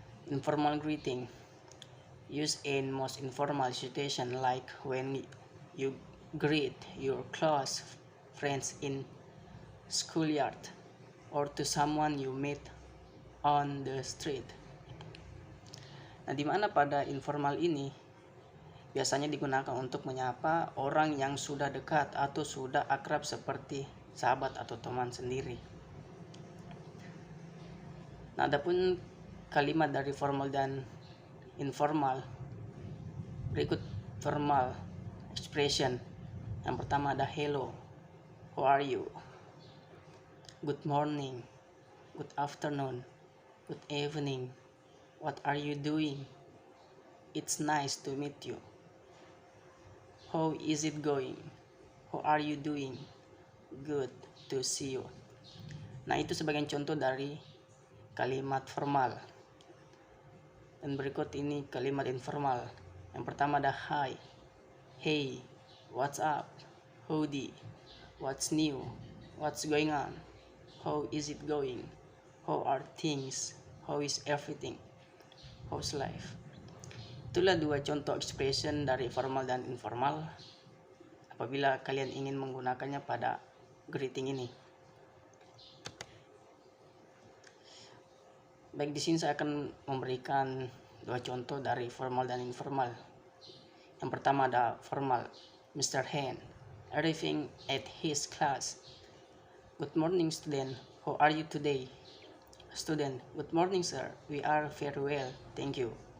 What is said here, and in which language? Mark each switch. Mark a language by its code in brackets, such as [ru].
[en] Informal greeting, used in most informal situation like when you greet your close friends in schoolyard or to someone you meet on the street. [id] Nah, di mana pada informal ini biasanya digunakan untuk menyapa orang yang sudah dekat atau sudah akrab seperti sahabat atau teman sendiri. Nah, adapun kalimat dari formal dan informal, berikut [en] formal expression. [id] Yang pertama ada [en] hello, how are you? Good morning, good afternoon, good evening, what are you doing? It's nice to meet you. How is it going? How are you doing? Good to see you. [id] Nah, itu sebagian contoh dari kalimat formal. Dan berikut ini kalimat informal. Yang pertama ada [en] hi, hey, what's up, howdy, what's new, what's going on, how is it going, how are things, how is everything, how's life. [id] Itulah dua contoh expression dari formal dan informal apabila kalian ingin menggunakannya pada greeting ini. Baik, di sini saya akan memberikan dua contoh dari formal dan informal. Yang pertama ada formal, Mr. [en] Han arriving at his class. Good morning, student. How are you today? Student, good morning, sir. We are very well, thank you.